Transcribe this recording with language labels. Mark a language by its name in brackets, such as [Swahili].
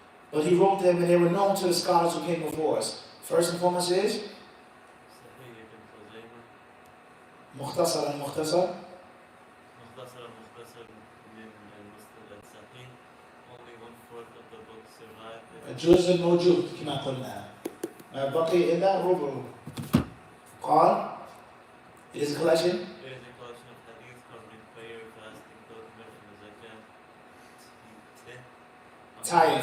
[English] But he wrote them and they were known to the scholars who came before us. First and foremost is Sahih ibn Khuzaymah. Mukhtasar al-Mukhtasar. Mukhtasar al-Mukhtasar min al-Musnad al-Sahih. Only 1/4 of the book survived. [Arabic] الجزء الموجود كما قلنا ما بقي إلا ربعه. قال [English] it is a collection. It is a collection of hadith covering prayer, fasting, pilgrimage, and zakat.